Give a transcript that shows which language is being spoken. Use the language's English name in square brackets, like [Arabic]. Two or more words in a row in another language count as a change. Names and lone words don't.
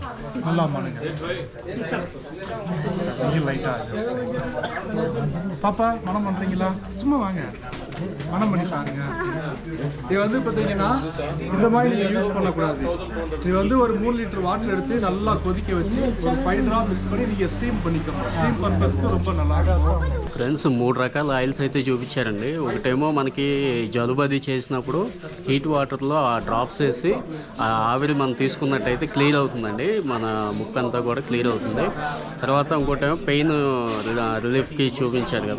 [Tamil] நல்லா பண்ணுங்க. [English] lightly adjust. [Tamil] பாப்பா மனம் பண்ணுறீங்களா? சும்மா வாங்க, மனம் பண்ணி பாருங்க. இது வந்து பார்த்தீங்கன்னா இந்த மாதிரி நீங்கள் யூஸ் பண்ணக்கூடாது. இது வந்து ஒரு 3 [English] liter water [Tamil] எடுத்து நல்லா கொதிக்க வச்சு ஒரு 5 ட்ராப் மிக்ஸ் பண்ணி நீங்கள் ஸ்டீம் பண்ணிக்கணும். [English] steam purpose-ki [Tamil] ரொம்ப நல்லா இருக்கும். [Telugu] ఫ్రెండ్స్ 3 రకాల ఆయిల్స్ అయితే చూపించారండి. ఒకటేమో మనకి జలుబు అది చేసినప్పుడు [English] heat water-lo [Telugu] ఆ డ్రాప్స్ వేసి ఆ ఆవిరి మనం తీసుకున్నట్టయితే క్లియర్ అవుతుందండి, మన ముక్కంతా కూడా క్లియర్ అవుతుంది. తర్వాత ఇంకోటేమో [English] pain relief-ki [Telugu] చూపించారు కదా.